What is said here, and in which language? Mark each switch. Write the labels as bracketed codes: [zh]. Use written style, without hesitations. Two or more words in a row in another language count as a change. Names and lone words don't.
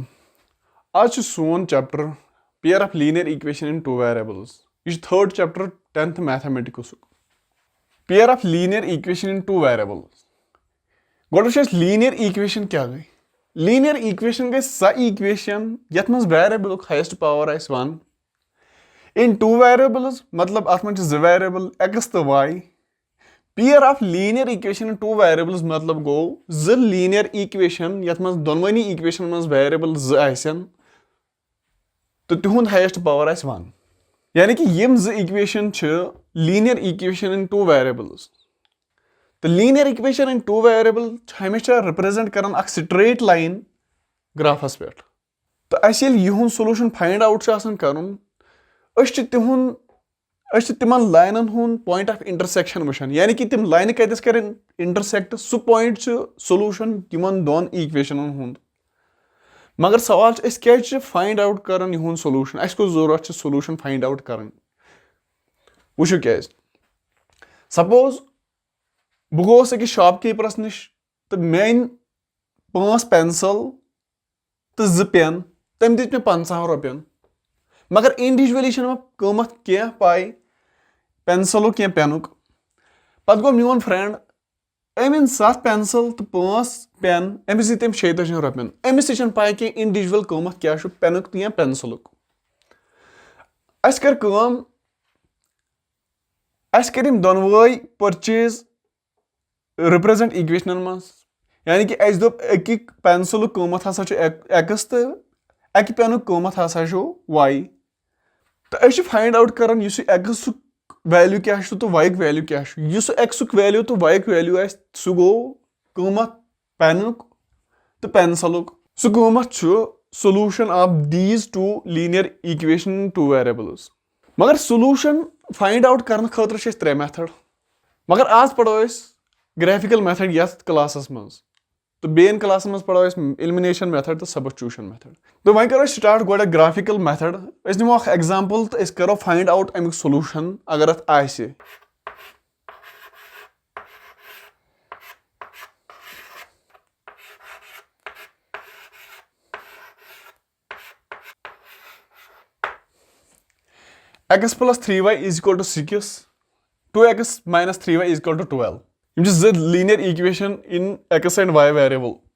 [ks] आज छ सोन [en] chapter pair of linear equation in two variables. यह third chapter 10th mathematics pair of linear equation in two variables. [ks] गोड [en] linear equation [ks] क्या गई? [en] linear equation [ks] गई सा इक्वेशन यथ मज वेरिएबल [en] highest power [ks] आइस 1 [en] in two variables, [ks] मतलब अत मज ज वेरिएबल x तो y। [en] pair of linear equation in two variables [ks] मतलब गो ज [en] linear equation [ks] यथ मज दोनवनी इक्वेशन मज वेरिएबल ज आसन तो तिहुंद [en] highest power [ks] आइस 1। यानी कि यम ज इक्वेशन छ [en] linear equation in two variables. [ks] तो [en] linear equation in two variable [ks] हमेशा रिप्रेजेंट करन अख [en] straight line [ks] ग्राफस पे। तो अस यहुंद [en] solution find out [ks] करन तिमन लाइनन हुंद [en] point of intersection [ks] वुचन, यानी कि तिम लाइन कतस कर इंटरसेक्ट सु [en] point solution [ks] तिमन दोन इक्वेशनन हुंद। मगर सवाल क्या [en] find out [ks] करन यहुंद सोल्यूशन, अस को जरूरत [en] solution find out [ks] करन। वुचु क्या सपोज बह गोस अकिस शॉपकीपरस निश तो मेन 5 पेंसिल तो 2 पेन तम दित मे 50 रुपयन, मगर इंडिविजुअली कीमत क्या पाई पेंसिलुक क्या पेनुक। पत गो मोन फ्रेंड अमिन 7 पेंसिल तो 5 पेन अमिस दित 36 रुपयन, अमिस तक पाई कि इंडिविजुअल कीमत क्या पेनुक तो या पेंसिलुक। अस कर दोनवै [en] purchase represent [ks] इक्वेशन मज, यानी कि अस दोप अकिक पेंसिलुक कीमत हसा x तो अकि पेनुक कीमत हसा y। तो अस [en] find out [ks] करन इस x वैल्यू क्या तो y वैल्यू क्या। इस x वैल्यू तो y वैल्यू सह गो कीमत पेनुक तो पेंसिलुक। सह कीमत [en] solution of these two linear equation two variables. [ks] मगर [en] solution find out [ks] करने खतर 3 मेथड, मगर आज पढ़ो [en] graphical method [ks] यथ क्लासस मज, तो बेन क्लास मज पढ़ो [en] elimination method [ks] तो [en] substitution method. [ks] तो वह करो स्टार्ट गोड [en] graphical method. [ks] निमो एग्जांपल तो करो [en] find out [ks] अमिक सोल्यूशन अगर अत आसे। [en] x plus 3y is equal to 6, 2x minus 3y is equal to 12। यह linear equation in x and y variable.